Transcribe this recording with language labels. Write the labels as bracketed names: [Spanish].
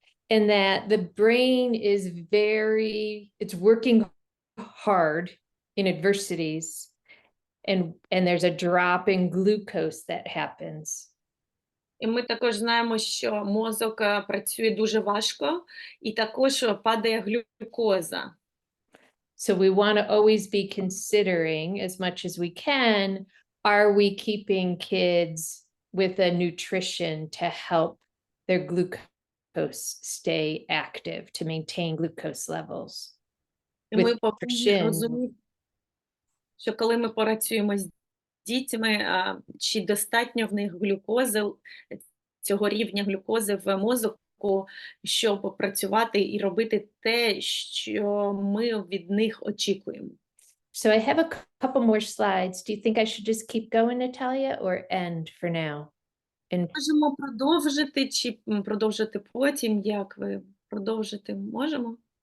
[English] And that the brain is it's working hard in adversities, and there's a drop in glucose that happens. [Ukrainian] І ми також знаємо, що мозок працює дуже важко, і також падає глюкоза. [English] So we want to always be considering, as much as we can, are we keeping kids with a nutrition to help their glucose stay active, to maintain glucose levels? [Ukrainian] І ми повинні розуміти, що коли ми працюємо з дітьми, чи достатньо в них глюкози, цього рівня глюкози в мозку, щоб працювати і робити те, що ми від них очікуємо. [English] So I have a couple more slides. Do you think I should just keep going, Natalia, or end for now? And [Ukrainian] Можемо продовжити, чи продовжити потім, як ви продовжити можемо?